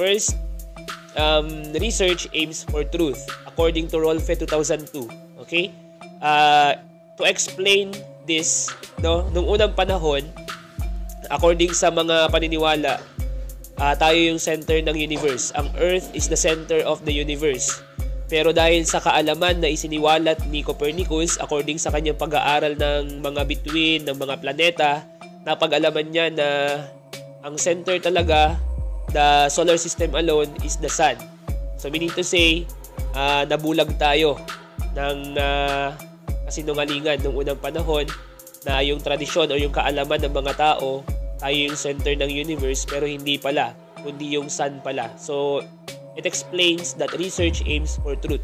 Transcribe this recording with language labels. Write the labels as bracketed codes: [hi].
[en] First, research aims for truth according to Rolfe 2002. Okay? To explain this, [tl] nung unang panahon, according sa mga paniniwala, tayo yung center ng universe. [en] Ang Earth is the center of the universe. [tl] Pero dahil sa kaalaman na isiniwalat ni Copernicus, according sa kanyang pag-aaral ng mga bituin, ng mga planeta, napag-alaman niya na ang center talaga, [en] the solar system alone, is the sun. So meaning to say, [tl] nabulag tayo ng kasinungalingan noong unang panahon na yung tradisyon o yung kaalaman ng mga tao tayo yung center ng universe, pero hindi pala, kundi yung sun pala. [en] So, it explains that research aims for truth.